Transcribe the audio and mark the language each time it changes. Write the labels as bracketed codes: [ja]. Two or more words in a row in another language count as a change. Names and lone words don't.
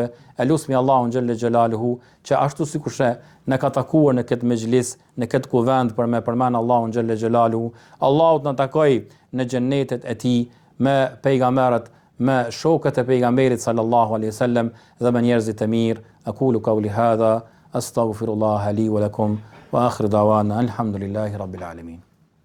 [sq] E lusmi Allahun [ar] جل جلاله [sq] që ashtu sikurse ne ka takuar në këtë mejlis, në këtë kuvend për me përmend Allahun [ar] جل جلاله, [sq] Allahu na takoj në xhennetet e tij me pejgamberët, me shokët e pejgamberit [ar] صلى الله عليه وسلم [sq] dhe me njerëzit e mirë. [ar] أقول قولي هذا أستغفر الله لي ولكم وآخر دعوانا الحمد لله رب العالمين.